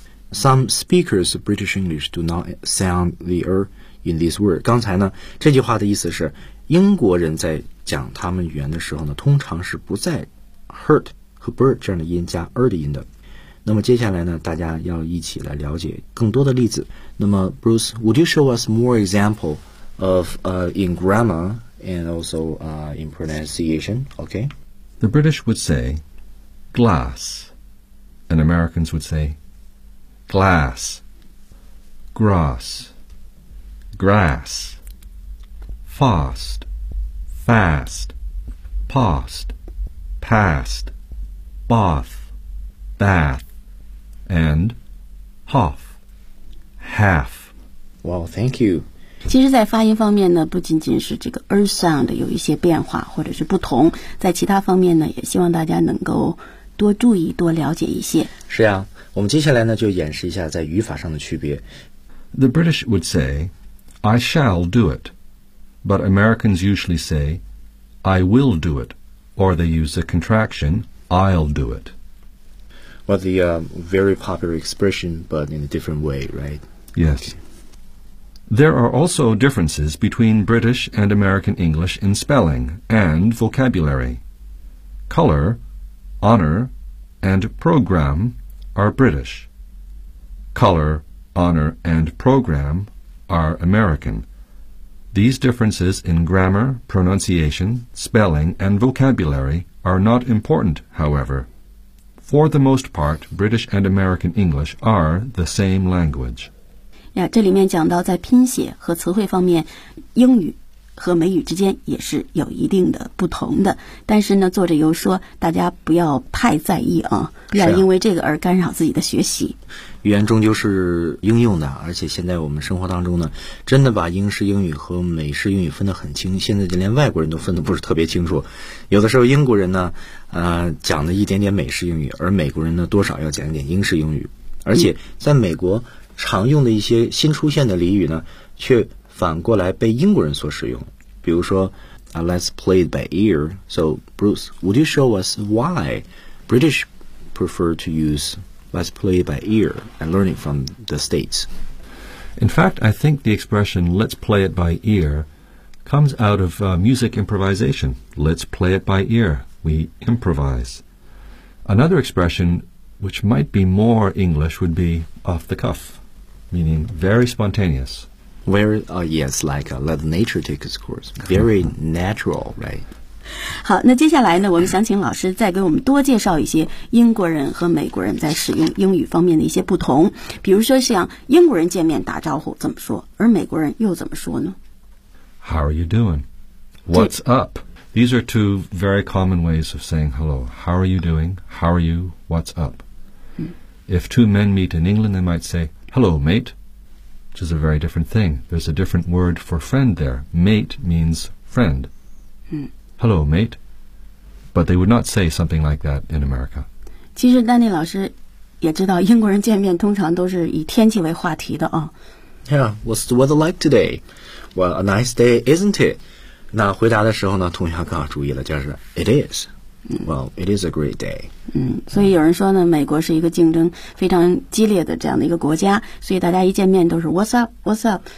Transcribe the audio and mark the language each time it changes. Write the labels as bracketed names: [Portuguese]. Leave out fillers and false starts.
[English] Some speakers of British English do not sound the R in this word. [Chinese] 刚才呢这句话的意思是英国人在讲他们语言的时候呢，通常是不在 hurt 和 bird 这样的音加 R 的音的。那么接下来呢，大家要一起来了解更多的例子。 [English] 那么 Bruce, would you show us more example of in grammar and also in pronunciation? Okay. The British would say glass, and Americans would say glass, grass, grass, fast, fast, past, past, bath, bath, and half, half. Well, thank you. [Chinese] 其实在发音方面呢，不仅仅是这个 earth sound 有一些变化或者是不同，在其他方面呢，也希望大家能够多注意多了解一些。是呀，我们接下来呢就演示一下在语法上的区别。 [English] The British would say I shall do it, but Americans usually say I will do it, or they use the contraction I'll do it. Well, the very popular expression, but in a different way, right? Yes. There are also differences between British and American English in spelling and vocabulary. Color, honor, and program are British. Color, honor, and program are American. These differences in grammar, pronunciation, spelling, and vocabulary are not important, however. For the most part, British and American English are the same language. [Chinese] 这里面讲到在拼写和词汇方面，英语和美语之间也是有一定的不同的，但是呢作者又说大家不要太在意啊，不要因为这个而干扰自己的学习、啊、语言终究是应用的，而且现在我们生活当中呢真的把英式英语和美式英语分得很清，现在连外国人都分得不是特别清楚，有的时候英国人呢讲了一点点美式英语，而美国人呢多少要讲一点英式英语，而且在美国、嗯常用的一些新出现的俚语呢却反过来被英国人所使用，比如说、 [English] Let's play it by ear. So Bruce, would you show us why British prefer to use let's play it by ear and learn it from the States? In fact, I think the expression let's play it by ear comes out of、music improvisation. Let's play it by ear. We improvise. Another expression which might be more English would be off the cuffmeaning very spontaneous. Let nature take its course. Very natural, right? [Chinese] 好，那接下来呢，我们想请老师再给我们多介绍一些英国人和美国人在使用英语方面的一些不同。比如说像英国人见面打招呼怎么说，而美国人又怎么说呢？ [English] How are you doing? What's up? These are two very common ways of saying hello. How are you doing? How are you? What's up?、If two men meet in England, they might say,Hello, mate, which is a very different thing. There's a different word for friend there. Mate means friend.、Hello, mate. But they would not say something like that in America. [Chinese] 其实丹尼老师也知道英国人见面通常都是以天气为话题的、哦、 [English] Yeah, what's the weather like today? Well, a nice day, isn't it? [Chinese] 那回答的时候呢同学要更好注意了，就是 [English] It is. Well, it is a great day. [Chinese] 所以有人说呢，美国是一个竞争非常激烈的这样的一个国家，所以大家一见面都是 [English] What's up, What's up?